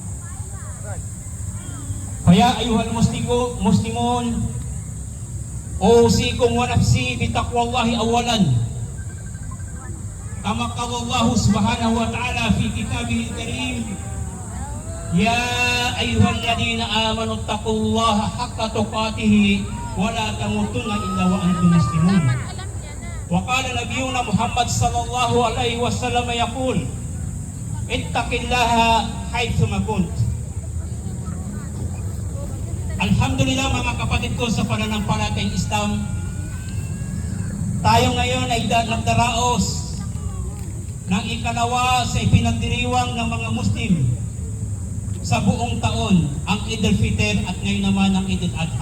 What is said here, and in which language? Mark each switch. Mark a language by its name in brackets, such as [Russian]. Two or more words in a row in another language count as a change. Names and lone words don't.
[Arabic] فيا أيها المسلمون أوصيكم ونفسي بتقوى الله أولا كما قال الله سبحانه وتعالى في كتابه الكريم يا أيها الذين آمنوا اتقوا الله حق تقاته ولا تموتن إلا وأنتم مسلمون. وقال نبينا محمد صلى الله عليه وسلم يقول اتق الله حيثما كنت. [Filipino] Alhamdulillah mga kapatid ko sa pananampalatayang Islam, tayo ngayon ay nagdaraos ng ikalawa sa ipinagdiriwang ng mga Muslim sa buong taon, ang Eid al-Fitr at ngayon naman ang Eid al-Adha.